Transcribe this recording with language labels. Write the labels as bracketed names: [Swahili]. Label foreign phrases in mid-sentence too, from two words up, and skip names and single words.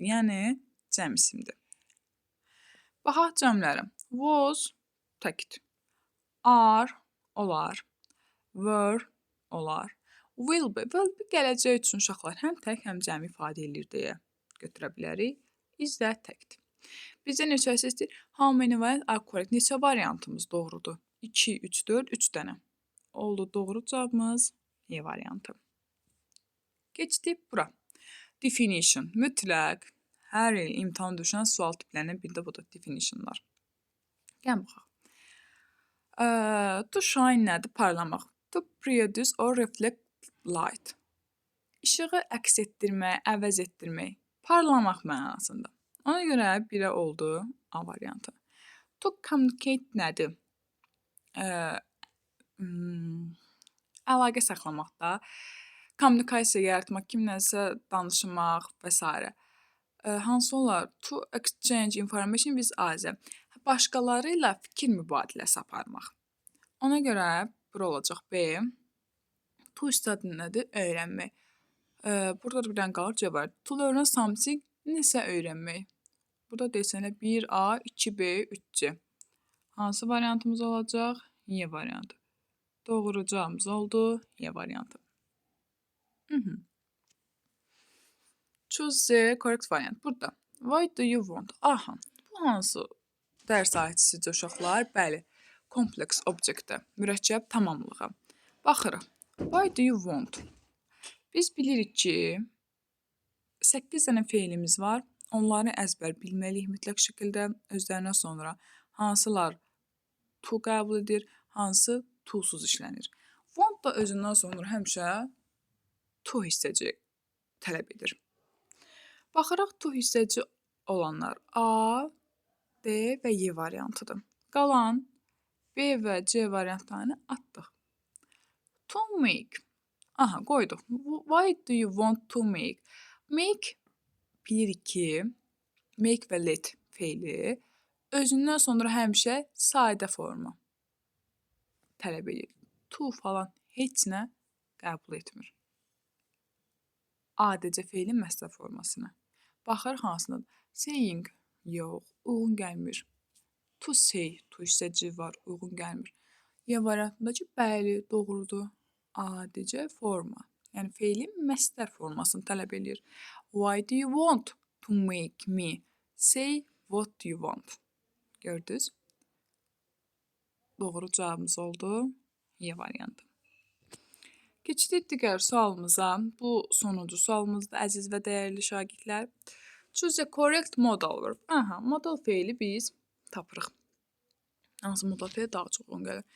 [Azerbaijani] Yəni, cəm isimdir. Baxaq cəmlərə. Was, təkdir. Are, olar. Were, olar. [English] Will be [Azerbaijani] gələcək üçün uşaqlar həm tək, həm cəm ifadə edir deyə götürə bilərik. Is də təkdir. Bizdə neçəsi istəyir? [English] How many are correct? [Azerbaijani] Neçə variantımız doğrudur? 2, 3, 4, 3 dənə. Oldu doğru cavabımız E variantı. Keçdik bura. Definition, mütləq. Hər il imtahan düşən sual tiplərindən biri də budur, definitionlar. Gəlin baxaq. [English] To shine [Azerbaijani] nədir? Parlamaq. [English] To produce or reflect light. [Azerbaijani] İşığı əks etdirmək, əvəz etdirmək. Parlamaq mənasında. Ona görə birə oldu A variantı. [English] To communicate [Azerbaijani] nədir? Əlaqə saxlamaqda, kommunikasiya yaratmaq, kimləsə danışmaq və s. Hansı olar? [English] To exchange information with others. [Azerbaijani] Başqaları ilə fikir mübadiləsi aparmaq. Ona görə bura olacaq B. [English] To study [Azerbaijani] nədir? Öyrənmək. Burada da bir dənə qalır C var. [English] To learn something [Azerbaijani] nəsə öyrənmək. Burada desənə 1A, 2B, 3C. Hansı variantımız olacaq? Y variantı. Doğru cavabımız oldu Y variantı. [English] Choose the correct variant. Burada. Why do you want? Aha. [Azerbaijani] Bu hansı dərs ayəçisidir uşaqlar? Bəli. [English] Complex object-də. [Azerbaijani] Mürəkkəb tamamlığa. Baxırıq. [English] Why do you want? [Azerbaijani] Biz bilirik ki, 8 dənə feilimiz var. Onları əzbər bilməliyik mütləq şəkildə. Özlərinə sonra hansılar to qəbul edir, hansı to-suz işlənir. Want da özündən sonra həmişə to hissəci tələb edir. Baxıraq to hissəci olanlar A, D və Y variantıdır. Qalan B və C variantlarını atdıq. [English] To make. [Azerbaijani] Aha, qoyduq. [English] Why do you want to make? [Azerbaijani] Make bilirik ki, make və let feili özündən sonra həmişə sadə forma tələb edir. To falan heç nə qəbul etmir. ADC feilin məsdər formasına. Baxır hansınadır? Saying yox, uyğun gəlmir. [English] To say, [Azerbaijani] to hissəci var, uyğun gəlmir. Y variantındakı bəli, doğrudur. ADC forma. Yəni feilin məsdər formasını tələb edir. [English] Why do you want to make me? Say what do you want? [Azerbaijani] Gördünüz? Doğru cavabımız oldu Y variantı. Keçirik digər sualımıza. Bu sonuncu sualımızdır, əziz və dəyərli şagirdlər. [English] Choose the correct modal verb. [Azerbaijani] Aha, modal feili biz tapırıq. Hansı modal feili daha çox uyğun gəlir?